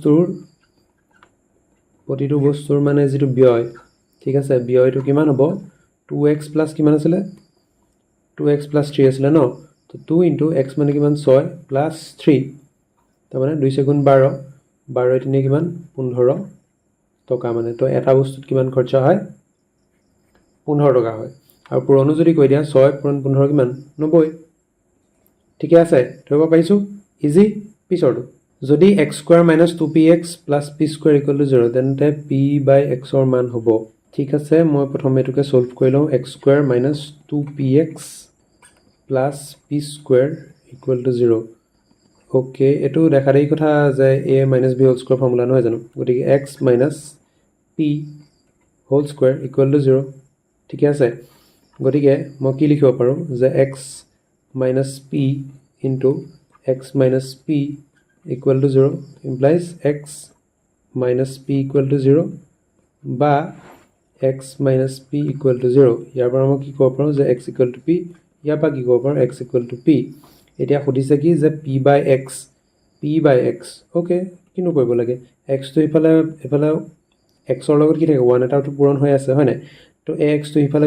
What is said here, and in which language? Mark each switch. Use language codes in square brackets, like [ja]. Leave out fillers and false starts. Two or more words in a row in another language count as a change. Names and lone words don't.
[as] বস্তুৰ মানে যেটো ব্যয় ঠিক আছে ব্যয়টো কিমান হ'ব 2x plus কিমান আছিল 2x plus 3 আছিল ন তো 2 into x মানে কিমান 6 plus 3 তাৰ মানে 2 গুণ 12 12 তিনে কিমান 15 টকা মানে তো এটা বস্তুত কিমান খৰচা হয় 15 টকা হয় আৰু পুৰণো যদি কৈ দিয়া 6 পুৰণ 15 কিমান 90 ঠিক আছে ধৰিব পাইছো ইজি পিছৰটো যদি x [en] square minus 2px plus p square equal to [as] 0 তেন্তে p by x ৰ মান হ'ব ঠিক আছে মই প্ৰথমে এটোকে সলভ কৰি লওঁ x [en] square minus 2px plus p square equal to [as] 0 ওকে এটো দেখা দেই কথা যে [en] a minus b whole square [as] ফৰ্মুলা নহয় জানো গতিকে [en] x minus p whole square equal to [as] 0 ঠিক আছে গতিকে মই কি লিখিব পাৰো যে [en] x minus p into x minus p equal to [as] 0 implies [en] x minus p equal to [as] 0 বা x minus p equal to 0 ইয়াৰ পৰা মই কি ক'ব পাৰো যে [en] x equal to [as] p ইয়াৰ পৰা কি ক'ব পাৰো [en] x equal to [as] p এতিয়া খুদিছে কি যে p by x ওকে কিনো কৰিব লাগে x তো ইফালে x ৰ লগত কি থাকে 1 এটাটো পূৰণ হৈ আছে হয় নাই তো x তো ইফালে